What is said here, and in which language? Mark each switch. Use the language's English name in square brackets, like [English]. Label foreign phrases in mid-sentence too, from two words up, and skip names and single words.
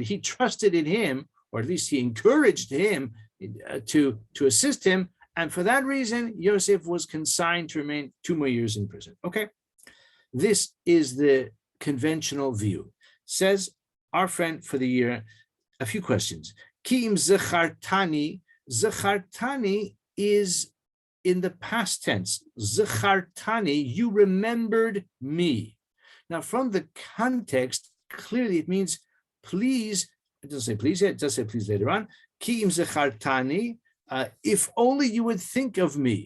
[English] He trusted in him, or at least he encouraged him to assist him. And for that reason, Yosef was consigned to remain 2 more years in prison. Okay, this is the conventional view. Says our friend for the year, a few questions. [Hebrew] Ki'im zachartani. [English] Zachartani is in the past tense. Zachartani, you remembered me. Now, from the context, clearly it means please. It doesn't say please yet, it does say please later on. [Hebrew] Ki'im zachartani, [English] if only you would think of me.